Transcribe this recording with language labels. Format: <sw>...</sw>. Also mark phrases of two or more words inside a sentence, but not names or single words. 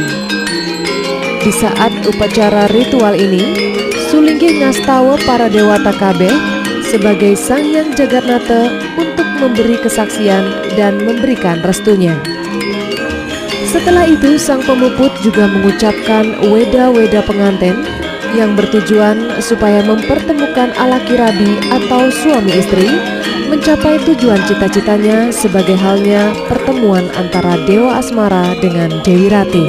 <id>Di saat upacara ritual ini, sulinggih</id> <ban>ngastawa para dewata kabeh</ban> <id>sebagai Sang Hyang Jagatnata untuk memberi kesaksian dan memberikan restunya. Setelah itu, sang pemuput juga mengucapkan weda-weda pengantin yang bertujuan supaya mempertemukan alakirabi atau suami istri mencapai tujuan cita-citanya sebagai halnya pertemuan antara Dewa Asmara dengan Dewi Rati.</id>